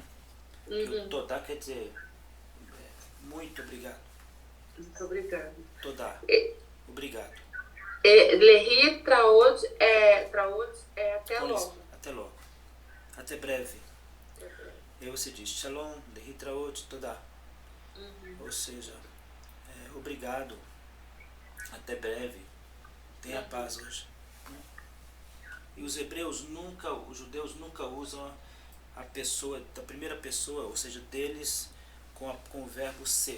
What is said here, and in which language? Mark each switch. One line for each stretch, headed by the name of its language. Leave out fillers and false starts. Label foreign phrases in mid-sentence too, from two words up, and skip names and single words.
Portuguese: O todá quer dizer muito obrigado. Muito obrigado. Todá. Obrigado. Lehitraot é até logo. Até logo. Até breve. E você diz
Hebrew: שלום, להתראות, תודה.
Portuguese: Ou seja, obrigado, até breve, tenha paz hoje. E os judeus nunca usam a pessoa, da primeira pessoa, ou seja, deles, com o verbo ser.